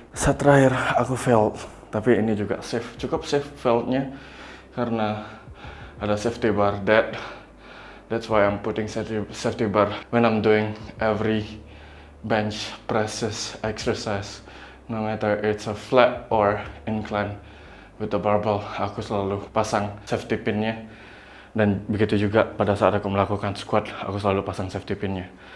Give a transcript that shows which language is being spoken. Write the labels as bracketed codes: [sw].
[id] Set terakhir aku failed, tapi ini juga safe, cukup safe failednya karena ada safety bar. [en] That's why I'm putting safety bar when I'm doing every bench presses exercise, no matter it's a flat or incline with the barbell. [id] Aku selalu pasang safety pinnya, dan begitu juga pada saat aku melakukan squat, aku selalu pasang safety pinnya.